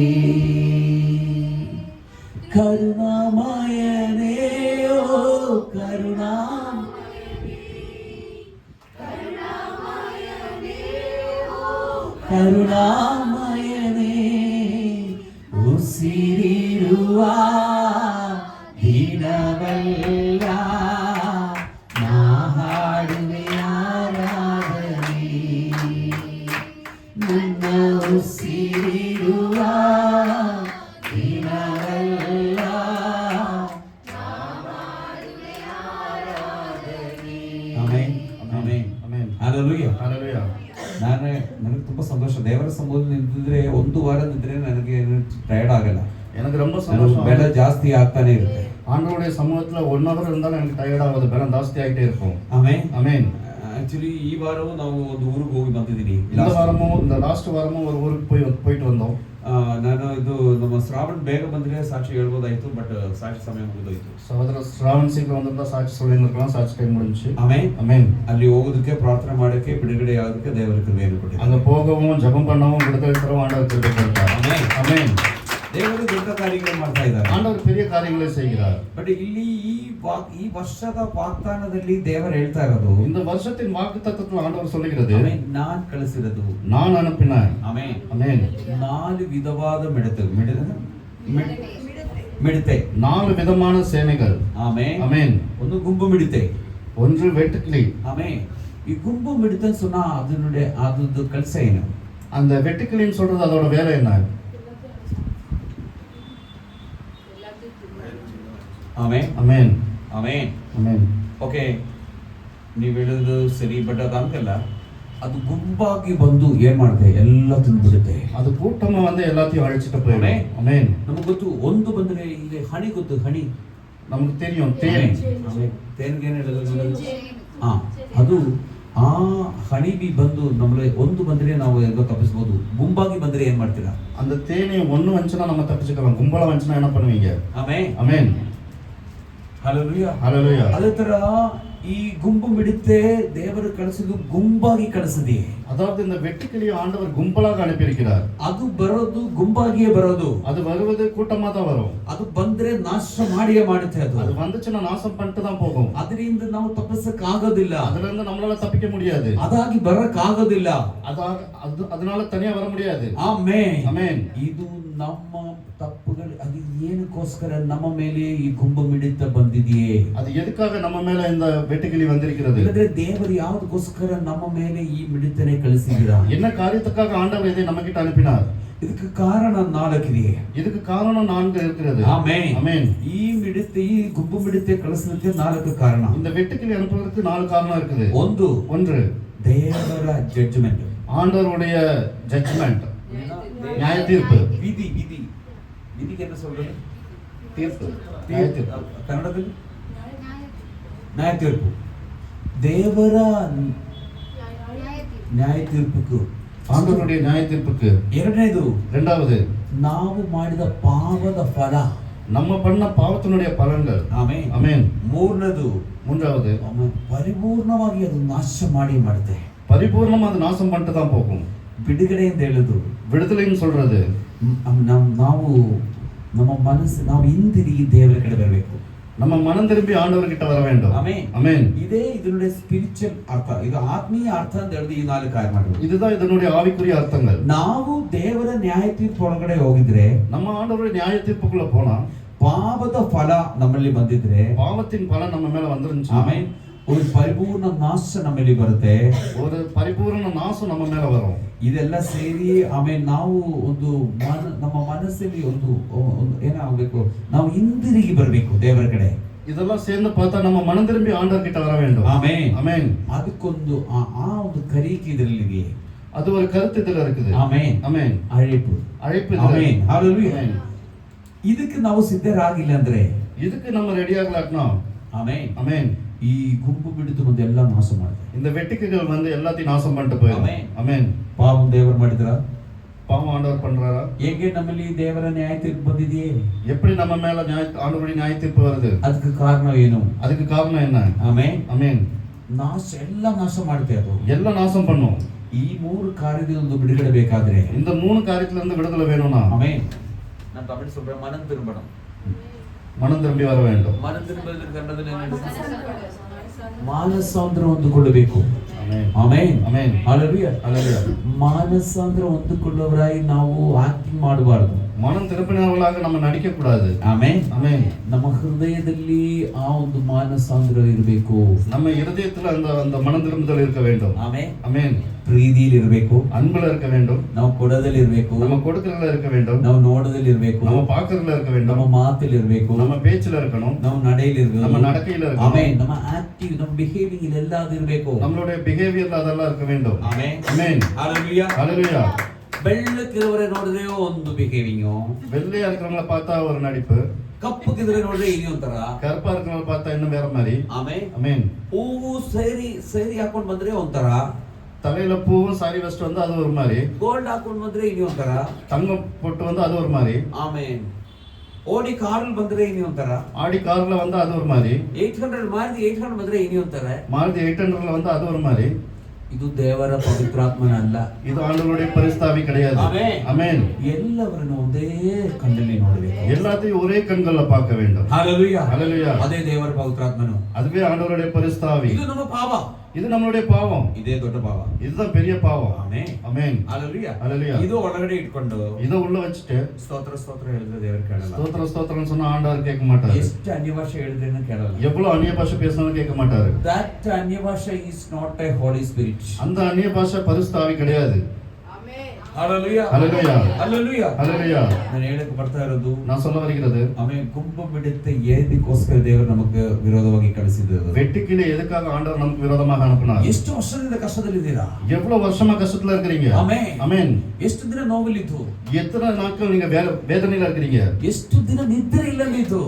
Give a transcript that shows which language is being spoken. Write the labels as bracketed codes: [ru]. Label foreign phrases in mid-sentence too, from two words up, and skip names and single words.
[kn] ಕರುಣಾಮಯನೇ, ಓ ಕರುಣಾಮಯನೇ, ಉಸಿರಿರುವ ದಿನವೆಲ್ಲ ನಾ ಹಾಡುವೆ ಆರಾಧನೆ. ನನ್ನ ಉಸಿರಿರುವ ದಿನವೆಲ್ಲ ಆಮೆನ್. ಆಮೆನ್. [ta] ஆமென். [kn] ಹalleluya. [ta] ஹalleluya. [kn] ನನಗೆ ತುಂಬಾ ಸಂತೋಷ. ದೇವರ ಸಂಬೋಧನೆ ನಿಂತಿದ್ರೆ 1 ವಾರ ನಿಂತ್ರೆ ನನಗೆ ಟಯರ್ಡ್ ಆಗಲ್ಲ. [ta] எனக்கு ரொம்ப சந்தோஷம். [kn] ಬೆಲೆ ಜಾಸ್ತಿ ಆಗ್ತಾನೆ ಇರುತ್ತೆ. [ta] ஆண்டவருடைய சமூகத்துல 1 hour இருந்தாலும் எனக்கு டயர்ட் ஆகாது, பலம் ஜாஸ்தி ஆயிட்டே இருக்கும். [kn] ಆಮೆನ್. [ta] ஆமென். [kn] ಆಕ್ಚುಲಿ ಈ ವಾರವೂ ನಾವು ಒಂದು ಊರಿಗೆ ಹೋಗಿ ಬಂದಿದ್ದೀನಿ. [ta] இந்த வாரமும் இந்த லாஸ்ட் வாரமும் ஒரு ஊருக்கு போயிட்டு வந்தோம். [kn] ನಾನು ಇದು ನಮ್ಮ ಶ್ರಾವಣ್ ಬೇಗ ಬಂದ್ರೆ ಸಾಕ್ಷಿ ಹೇಳ್ಬೋದಾಯ್ತು, ಬಟ್ ಸಾಕ್ಷಿ ಸಮಯ ಮುಗಿದೋಯ್ತು. [ta] சகோதர ஸ்ராவன் சீக்கிரம் வந்திருந்தா சாட்சி சொல்லியிருந்திருக்கலாம், சாட்சி டைம் முடிஞ்சு. [kn] ಆಮೆನ್. [ta] ஆமென். [kn] ಅಲ್ಲಿ ಹೋಗೋದಕ್ಕೆ, ಪ್ರಾರ್ಥನೆ ಮಾಡೋಕ್ಕೆ, ಬಿಡುಗಡೆ ಆಗೋದಕ್ಕೆ ದೇವರ ಕೃಪೆಯನ್ನು ಕೊಟ್ಟಿದ್ದಾರೆ. [ta] அங்க போகவும் ஜெபம் பண்ணவும் விடுதலை தரவும் ஆண்டவர் கிருபை கொடுத்தார். [kn] ಆಮೆನ್. [ta] ஆமென். [kn] ದೇವರು ದೊಡ್ಡ ಕಾರ್ಯಗಳನ್ನು ಮಾಡ್ತಾ ಇದ್ದಾರೆ. [ta] ஆண்டவர் பெரிய காரியங்களை செய்கிறார். [kn] ಬಟ್ ಇಲ್ಲಿ ಈ ವರ್ಷದ ವಾಗ್ದಾನದಲ್ಲಿ ದೇವರು ಹೇಳ್ತಾ ಇರೋದು, [ta] இந்த வருஷத்தின் வாக்குத்தத்தத்தில் ஆண்டவர் சொல்லுகிறது, [kn] ನಾನ್ ಕಳಿಸಿರೋದು, [ta] நான் அனுப்பினேன். [kn] ಆಮೆನ್. [ta] ஆமென். [kn] 4 ವಿಧವಾದ ಮಿಡತೆ, [ta] 4 விதமான சேனைகள். [kn] ಆಮೆನ್. [ta] ஆமென். [kn] ಒಂದು ಗುಂಪು ಮಿಡತೆ, [ta] ஒன்று வெட்டுக்கிளி. [kn] ಆಮೆನ್. ಈ ಗುಂಪು ಮಿಡತೆ சொன்னா ಅದರದ್ದು ಕೆಲಸ ಏನು? [ta] அந்த வெட்டுக்கிளின்னு சொல்றது அதோட வேலை என்ன? [kn] ಆಮೆನ್. [ta] ஆமென். [kn] ಆಮೆನ್. [ta] ஆமென். [kn] ಓಕೆ, ನೀವು ಹೇಳೋದು ಸರಿ, ಬಟ್ ಅದು ಹಂಗಲ್ಲ. ಅದು ಗುಂಪಾಗಿ ಬಂದು ಏನ್ ಮಾಡುತ್ತೆ? ಎಲ್ಲ ತಿಂದ್ಬಿಡುತ್ತೆ. [ta] அது கூட்டமா வந்து எல்லாத்தையும் அழிச்சிட்டு போயிடும். ஆமென். [kn] ನಮಗೆ ಗೊತ್ತು, ಒಂದು ಬಂದ್ರೆ ಇಲ್ಲಿ ಹಣಿ ಗೊತ್ತು, ಹಣಿ [ta] நமக்கு தெரியும் தேன். [kn] ತೇನ್ಗೆ ಏನು ಹೇಳೋದು? ಅದು ಆ ಹನಿಬಿ ಬಂದು ನಮ್ಮಲ್ಲಿ ಒಂದು ಬಂದ್ರೆ ನಾವು ಹೆಂಗೋ ತಪ್ಪಿಸ್ಬೋದು, ಗುಂಪಾಗಿ ಬಂದ್ರೆ ಏನ್ ಮಾಡ್ತೀರಾ? [ta] அந்த தேனி ஒண்ணு வந்துச்சுன்னா நம்ம தப்பிச்சுக்கலாம், கும்பலா வந்துச்சுன்னா என்ன பண்ணுவீங்க? [kn] ಆಮೆನ್ [ta] ஆமென். [kn] ಹಲ್ಲೆಲೂಯಾ [ta] ஹalleluya. [kn] ಅದೇ ತರ ಈ ಗುಂಪು ಮಿಡುತ್ತೆ ದೇವರು ಕಳಿಸಿದ್ದು ಗುಂಪಾಗಿ ಕಳಿಸಿದೆ. [ta] அதாவது இந்த வெட்டுக்கிளியை ஆண்டவர் கும்பலாக அனுப்பியிருக்கிறார். [kn] ಅದು ಬರೋದು ಗುಂಪಾಗಿಯೇ ಬರೋದು. [ta] அது வருவது கூட்டமா தான் வரும். [kn] ಅದು ಬಂದ್ರೆ ನಾಶ ಮಾಡಿಯೇ ಮಾಡುತ್ತೆ. [ta] அது வந்துச்சுன்னா நாசம் பண்ணிட்டு தான் போகும். [kn] ಅದರಿಂದ ನಾವು ತಪ್ಪಿಸಕ್ ಆಗೋದಿಲ್ಲ. [ta] அதுல இருந்து நம்மளால தப்பிக்க முடியாது. [kn] ಅದಾಗಿ ಬರಕ್ ಆಗೋದಿಲ್ಲ. [ta] அதனால தனியா வர முடியாது. [kn] ಆಮೆನ್ [ta] ஆமென். [kn] ಇದು ನಮ್ಮ ತಪ್ಪುಗಳು. ಅದು ಏನಕ್ಕೋಸ್ಕರ ನಮ್ಮ ಮೇಲೆ ಈ ಗುಂಪು ಮಿಡಿತ ಬಂದಿದೆಯೇ? [ta] அது எதுக்காக நம்ம மேல இந்த வெட்டுக்கிளி வந்திருக்கிறது? [kn] ಇಲ್ಲದ್ರೆ ದೇವರು ಯಾವುದಕ್ಕೋಸ್ಕರ ನಮ್ಮ ಮೇಲೆ ಈ ಮಿಡಿತನೆ ಕಳಿಸಿದ್ದೀರಾ? [ta] என்ன காரியத்துக்காக ஆண்டவர் இதை நம்ம கிட்ட அனுப்பினார்? [kn] ಇದಕ್ಕೆ ಕಾರಣ 4 ಇದೆ. [ta] இதுக்கு காரணம் 4 இருக்கிறது. [kn] ಆಮೆನ್ [ta] ஆமென். [kn] ಈ ಮಿಡಿತ ಈ ಗುಂಪು ಮಿಡಿತೆ ಕಳಿಸಲಿಕ್ಕೆ 4 ಕಾರಣ. [ta] இந்த வெட்டுக்கிளி அனுப்புவதற்கு 4 காரணம் இருக்குது. [kn] ಒಂದು ದೇವರ ಜಡ್ಜ್ಮೆಂಟ್, [ta] ஆண்டவருடைய ஜட்ஜ்மென்ட், நியாய தீர்ப்பு. [kn] ವಿಧಿ ವಿಧಿ ವಿಧಿಗೆ [ta] என்ன சொல்றது? தீர்ப்பு, நியாய தீர்ப்பு. [kn] ಕನ್ನಡದಲ್ಲಿ ನ್ಯಾಯ ತೀರ್ಪು. ದೇವರ ನ್ಯಾಯ ತೀರ್ಪುக்கு, [ta] ஆண்டவருடைய நியாய தீர்ப்புக்கு. [kn] ಎರಡನೇದು [ta] இரண்டாவது, [kn] ನಾವು ಮಾಡಿದ ಪಾಪದ ಫಲ, [ta] நம்ம பண்ண பாவத்தினுடைய பலன்கள். [kn] ಆಮೆನ್ [ta] ஆமென். [kn] ಮೂರನೇದು [ta] மூன்றாவது, [kn] ಪರಿಪೂರ್ಣವಾಗಿ ಅದು ನಾಶ ಮಾಡಿ ಮಾಡುತ್ತೆ. [ta] பரிபூர்ணமா அது நாசம் பண்ணிட்டு தான் போகும். [kn] ಬಿಡುಗಡೆ ಅಂತ ಹೇಳುದು, [ta] விடுதலைன்னு சொல்றது, [kn] ನಾವು ನಮ್ಮ ಮನಸ್ಸು ನಾವು ಹಿಂದಿರುಗಿ ದೇವರ ಕಡೆ ಬರಬೇಕು. [ta] நம்ம மனம் திரும்பி ஆண்டவர்கிட்ட வர வேண்டும். [kn] ಆಮೆನ್ [ta] ஆமென். [kn] ಇದೇ ಇದರ ಸ್ಪಿರಿಚುವಲ್ ಅರ್ಥ, ಇದು ಆತ್ಮೀಯ ಅರ್ಥ ಅಂತ ಹೇಳಿದ್ರೆ ಈ 4 ಕಾರ್ಯಗಳು. [ta] இதுதான் இதனுடைய ஆவிக்குரிய அர்த்தங்கள். [kn] ನಾವು ದೇವರ ನ್ಯಾಯ ತೀರ್ಪು ಒಳಗಡೆ ಹೋಗಿದ್ರೆ, [ta] நம்ம ஆண்டவருடைய நியாய தீர்ப்புக்குள்ள போனா [kn] ಪಾಪದ ಫಲ ನಮ್ಮಲ್ಲಿ ಬಂದಿದ್ರೆ, [ta] பாவத்தின் பலன் நம்ம மேல வந்துருந்துச்சு. [kn] ಆಮೆನ್, ಒಂದು ಪರಿಪೂರ್ಣ ನಾಶ ನಮ್ಮಲ್ಲಿ ಬರುತ್ತೆ. [ta] ஒரு பரிபூர்ண நாசம் நம்ம மேல வரும். [kn] ಇದೆಲ್ಲ ಸೇರಿ ಆಮೇಲೆ ನಾವು ಒಂದು ನಮ್ಮ ಮನಸ್ಸಲ್ಲಿ ಒಂದು ಏನಾಗಬೇಕು, ನಾವು ಹಿಂದಿರುಗಿ ಬರಬೇಕು ದೇವರ ಕಡೆ. [ta] இதெல்லாம் சேர்ந்து பார்த்தா நம்ம மனம் திரும்பி ஆண்டவர் கிட்ட வர வேண்டும். [kn] ಆಮೆನ್ [ta] ஆமென். [kn] ಅದಕ್ಕೊಂದು ಆ ಒಂದು ಕರೀಕೆ ಇದರಲ್ಲಿ, [ta] அது ஒரு கருத்து இதுல இருக்குது. [kn] ಆಮೆನ್ [ta] ஆமென். ಅழைப்பு. அழைப்பு. [kn] ಆಮೆನ್ ಹalleluya. [ta] ஆமென். [kn] ಇದಕ್ಕೆ ನಾವು ಸಿದ್ಧರಾಗಿಲ್ಲ ಅಂದ್ರೆ, [ta] இதுக்கு நம்ம ரெடி ஆகலாம்னா, [kn] ಆಮೆನ್, [ta] ஆமென், [kn] ಈ ಗುಂಪು ಬಿಡಿತು ಬಂದು ಎಲ್ಲ ನಾಶ ಮಾಡುತ್ತೆ. [ta] இந்த வெட்டுக்குகள் வந்து எல்லாத்தையும் நாசம் பண்ணிட்டு போயிடும். ஆமென். ஆமென். [kn] ಪಾಪ ದೇವರು ಮಾಡಿದ್ರ, [ta] பாவம் ஆண்டவர் பண்றாரா? [kn] ಹೇಗೆ ನಮ್ಮಲ್ಲಿ ದೇವರ ನ್ಯಾಯ ತೀರ್ಪು ಬಂದಿದೆಯೇ? [ta] எப்படி நம்ம மேல ஆண்டவருடைய நியாய தீர்ப்பு வருது? [kn] ಅದಕ್ಕೆ ಕಾರಣ ಏನು? [ta] அதுக்கு காரணம் என்ன? [kn] ಆಮೆನ್. [ta] ஆமென். [kn] ನಾಶ ಎಲ್ಲ ನಾಶ ಮಾಡುತ್ತೆ. ಅದು [ta] எல்லாம் நாசம் பண்ணும். [kn] ಈ 3 ಕಾರ್ಯದಿಂದ ಒಂದು ಬಿಡುಗಡೆ ಬೇಕಾದ್ರೆ, [ta] இந்த 3 காரியத்துல இருந்து விடுதலை வேணும்னா, [kn] ಆಮೆನ್, ನಾನು [ta] தமிழ் சொல்றேன், மனம் திரும்பணும். மனம் திரும்பி வர வேண்டும். [kn] ಮನಂ ತಿರುಗುವುದಕ್ಕೆ ಕನ್ನಡದಲ್ಲಿ ಏನು ಹೇಳುದು? ಮಾನಸಾಂತರ ಹೊಂದಿಕೊಳ್ಳಬೇಕು. [ta] ஆமென். [kn] ಆಮೆನ್ [ta] ஆமென். [kn] ಹalleluya. [ta] ஹalleluya. [kn] ಮಾನಸಾಂತರ ಹೊಂದಿಕೊಳ್ಳುವವರಾಗಿ ನಾವು ಆಕ್ಟಿಂಗ್ ಮಾಡಬಾರದು. [ta] மனம் திருப்பினவர்களாக நம்ம நடிக்க கூடாது. [kn] ಆಮೆನ್. [ta] ஆமென். [kn] ನಮ್ಮ ಹೃದಯದಲ್ಲಿ ಆ ಒಂದು ಮಾನಸಾಂತರ ಇರಬೇಕು. [ta] நம்ம இதயத்துல அந்த மனம் திரும்புதல் இருக்க வேண்டும். [kn] ಆಮೆನ್. [ta] ஆமென். [kn] ಪ್ರೀತಿಯಲ್ಲಿ ಇರಬೇಕು, [ta] அன்புல இருக்க வேண்டும். [kn] ನಾವು ಕೊಡದಲ್ಲಿ ಇರಬೇಕು, [ta] நம்ம கொடுக்கறதுல இருக்க வேண்டும். [kn] ನಾವು ನೋಡದಲ್ಲಿ ಇರಬೇಕು, [ta] நம்ம பார்க்கறதுல இருக்க வேண்டும். [kn] ನಮ್ಮ ಮಾತಲ್ಲಿ ಇರಬೇಕು, [ta] நம்ம பேச்சுல இருக்கணும். [kn] ನಾವು ನಡೆಯಲ್ಲಿ ಇರಬೇಕು, [ta] நம்ம நடக்கையில இருக்கணும். [kn] ಆಮೆನ್. ನಮ್ಮ ಆಕ್ಟಿವ್, ನಮ್ಮ ಬಿಹೇವಿಂಗ್ ಎಲ್ಲ ಅದು ಇರಬೇಕು. [ta] நம்மளுடைய பிஹேவியர்ல அதெல்லாம் இருக்க வேண்டும். [kn] ಆಮೆನ್. [ta] ஆமென். [kn] ಹalleluya. [ta] ஹalleluya. [kn] ಬೆಳ್ಳಕ್ಕಿರುವವರೇ ನೋಡಿದ್ರೆ ಒಂದು ಬಿಹೇವಿಂಗ್, [ta] வெள்ளையா இருக்கிறவங்கள பார்த்தா ஒரு நடிப்பு, [kn] ಕಪ್ಪಕ್ಕಿದ್ರೆ ನೋಡಿದ್ರೆ ಇಲ್ಲಿ ಒಂಥರ, [ta] கருப்பா இருக்கிறவங்கள பார்த்தா இன்னும் வேற மாதிரி. [kn] ಆಮೆನ್. [ta] ஆமென். [kn] ಹೂವು ಸೇರಿ ಹಾಕೊಂಡ್ ಬಂದ್ರೆ ಒಂಥರ, [ta] தலையில பூவும் சாரி வச்சுட்டு வந்து அது ஒரு மாதிரி, [kn] ಗೋಲ್ಡ್ ಹಾಕೊಂಡ್ ಬಂದ್ರೆ ಇಲ್ಲಿ ಒಂಥರ, [ta] தங்கம் போட்டு வந்து அது ஒரு மாதிரி, [kn] ಆಮೆನ್. ಓಡಿ ಕಾರಲ್ಲಿ ಬಂದ್ರೆ ಇಲ್ಲಿ ಒಂಥರ, [ta] ஆடி கார்ல வந்து அது ஒரு மாதிரி, [kn] 800 ಮಾರುತಿ 800 ಬಂದ್ರೆ ಇಲ್ಲಿ ಒಂಥರ. [ta] மாருதி 800ல வந்து அது ஒரு மாதிரி. [kn] ಇದು ದೇವರ ಪವಿತ್ರಾತ್ಮನ ಅಲ್ಲ, [ta] இது ஆண்டவருடைய பரிசுத்தாவி கிடையாது. ஆமென். ஆமென். [kn] ಎಲ್ಲವರನ್ನು ಒಂದೇ ಕಣ್ಣಲ್ಲಿ ನೋಡಬೇಕು. [ta] எல்லாத்தையும் ஒரே கண்கள்ல பார்க்க வேண்டும். [kn] ಹalleluya. [ta] ஹalleluya. [kn] ಅದೇ ದೇವರ ಪವಿತ್ರಾತ್ಮನು. [ta] அதுவே ஆண்டவருடைய பரிசுத்தாவி. [kn] ಇದು ನಮ್ಮ ಪಾಪ, [ta] இது நம்மளுடைய பாவம். [kn] ಇದೇ ದೊಡ್ಡ ಪಾಪ. [ta] இதுதான் பெரிய பாவம். [kn] ಆಮೆನ್. [ta] ஆமென். [kn] ಹalleluya. [ta] ஹalleluya. [kn] ಇದು ಒಳಗಡೆ ಇಟ್ಕೊಂಡು [ta] இத உள்ள வச்சிட்டு [kn] ಸ್ತೋತ್ರ ಸ್ತೋತ್ರ ಹೇಳಿದ್ರೆ ದೇವರು ಕೇಳಲ್ಲ. [ta] ஸ்தோத்திரம் ஸ்தோத்திரம் சொன்னா ஆண்டவர் கேட்க மாட்டாரு. [kn] ಎಷ್ಟು ಅನ್ಯಭಾಷೆ ಹೇಳಿದ್ರೇನು ಕೇಳಲ್ಲ. [ta] எவ்வளவு அந்நிய பாஷை பேசினாலும் கேட்க மாட்டாரு. [en] That ಅನ್ಯಭಾಷೆ is not a holy spirit. [ta] அந்த அந்நிய பாஷை பரிசுத்த ஆவி கிடையாது. [kn] ಆಮೆನ್. Hallelujah. Hallelujah. Hallelujah. Hallelujah. ನಾನು ಹೇಳಕ್ಕೆ ಬರ್ತಾ ಇರೋದು [ta] நான் சொல்ல வருகிறது [kn] ಆಮೇಲೆ ಗುಂಪು ಬಿಡುತ್ತೆ ಏದಕ್ಕೋಸ್ಕರ ದೇವರು ನಮಗೆ ವಿರೋಧವಾಗಿ ಕಳಿಸಿದ್ದು. [ta] வெட்டுக்கிளி எதுக்காக ஆண்டவர் நமக்கு விரோதமாக அனுப்பினார்? [kn] ಎಷ್ಟು ವರ್ಷದಿಂದ ಕಷ್ಟದಲ್ಲಿದ್ದೀರಾ? [ta] எவ்வளவு வருஷமா கஷ்டத்துல இருக்கிறீங்க? [kn] ಆಮೆನ್. [ta] ஆமென். [kn] ಎಷ್ಟು ದಿನ ನೋವಲ್ಲಿದ್ದು? [ta] எத்தனை நாட்கள் நீங்க வேதனையில இருக்கிறீங்க? [kn] ಎಷ್ಟು ದಿನ ನಿದ್ರೆ ಇಲ್ಲದಿದ್ದು?